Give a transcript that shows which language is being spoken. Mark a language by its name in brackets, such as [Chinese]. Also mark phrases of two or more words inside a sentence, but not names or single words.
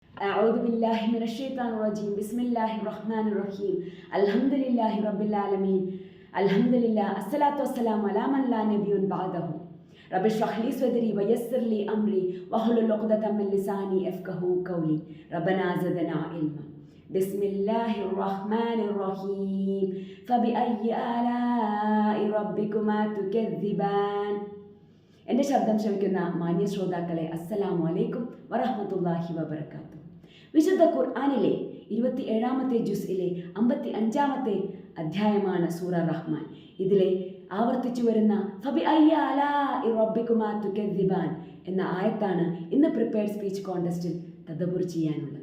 [Arabic] أعوذ بالله من الشيطان الرجيم بسم الله الرحمن الرحيم الحمد لله رب العالمين الحمد لله الصلاة والسلام على من لا نبي بعده رب اشرح لي صدري ويسر لي أمري واحلل عقدة من لساني يفقهوا قولي ربنا زدنا علما بسم الله الرحمن الرحيم فبأي آلاء ربكما تكذبان. [Malayalam] എൻ്റെ ശബ്ദം ശ്രവിക്കുന്ന മാന്യ ശ്രോതാക്കളെ [Arabic] السلام عليكم ورحمة الله وبركاته. [Malayalam] വിശുദ്ധ ഖുർആനിലെ 27-ാമത്തെ ജുസ്ഇലെ 55-ാമത്തെ അധ്യായമാണ് സൂറ റഹ്മാൻ. ഇതിലെ ആവർത്തിച്ചു വരുന്ന [Arabic] فبأي آلاء ربكما تكذبان [Malayalam] എന്ന ആയത്താണ് ഇന്ന് [English] prepared speech contest [Malayalam] തദബ്ബുർ ചെയ്യാനുള്ളത്.